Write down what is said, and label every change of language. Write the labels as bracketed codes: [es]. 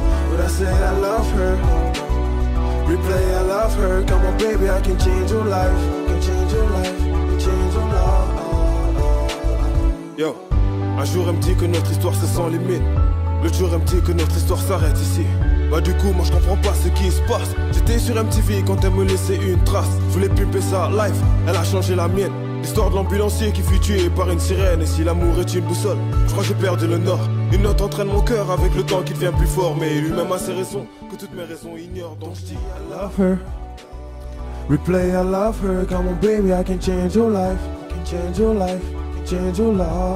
[en] But I say I love her, replay I love her. Come on baby, I can change your life, I can change your life, I can change your life. [fr] Yo, un jour elle me dit que notre histoire c'est sans limite. L'autre jour elle me dit que notre histoire s'arrête ici. Bah du coup moi je comprends pas ce qui se passe. J'étais sur MTV quand elle me laissait une trace. Je voulais pimper sa life, elle a changé la mienne. L'histoire de l'ambulancier qui fut tué par une sirène. Et si l'amour est une boussole, je crois que j'ai perdu le nord. Une note entraîne mon cœur avec le temps qui devient plus fort. Mais lui-même a ses raisons, que toutes mes raisons ignorent. Donc je dis [en] I love her, replay I love her. Come on baby, I can change your life, I can change your life, I can change your life.